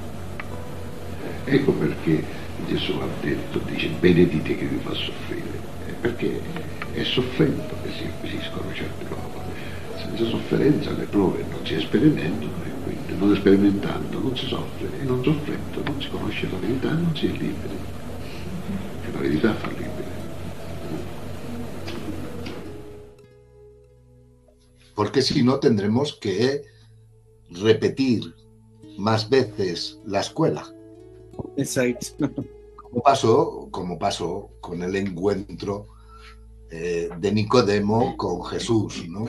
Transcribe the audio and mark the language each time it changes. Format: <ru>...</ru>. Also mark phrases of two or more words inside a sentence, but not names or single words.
<it>Ecco perché Gesù ha detto, dice, benedite che vi fa soffrire, perché è soffrendo che si acquisiscono certe cose. Senza sofferenza le prove non si sperimentano, e quindi non sperimentando non si soffre, e non soffrendo non si conosce la verità, non si è liberi. E la verità fa liberi.</it> <es>Porque si no tendremos que repetir más veces la escuela. Exacto. Como pasó con el encuentro de Nicodemo con Jesús, ¿no?</es>